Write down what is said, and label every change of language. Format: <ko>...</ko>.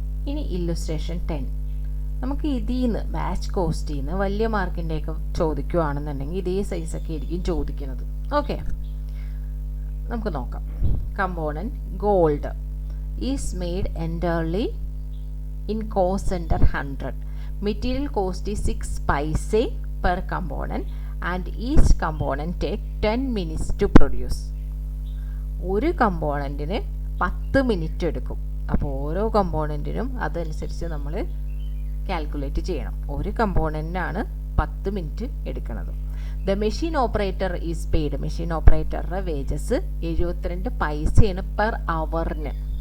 <ml>ഇനി ഇല്ലുസ്ട്രേഷൻ 10. നമുക്ക് ഇതിൽ നിന്ന് ബാച്ച് കോസ്റ്റിൽ നിന്ന് വലിയ മാർക്കിൻ്റെയൊക്കെ ചോദിക്കുകയാണെന്നുണ്ടെങ്കിൽ ഇതേ സൈസൊക്കെ ആയിരിക്കും ചോദിക്കുന്നത്. ഓക്കെ, നമുക്ക് നോക്കാം. Component gold</ml> <en>Is made entirely in cost center 100. Material cost is 6 paise per component and each component take 10 minutes to produce.</en> <ml>ഒരു കമ്പോണൻറ്റിന് 10 മിനിറ്റ് എടുക്കും. അപ്പോൾ ഓരോ കമ്പോണൻറ്റിനും അതനുസരിച്ച് നമ്മൾ കാൽക്കുലേറ്റ് ചെയ്യണം. ഒരു കമ്പോണൻറ്റിനാണ് 10 മിനിറ്റ് എടുക്കുന്നത്.</ml> <en>The machine operator is paid.</en> <ml>Machine ഓപ്പറേറ്ററുടെ wages 72 പൈസയാണ് പെർ അവറിന്.</ml>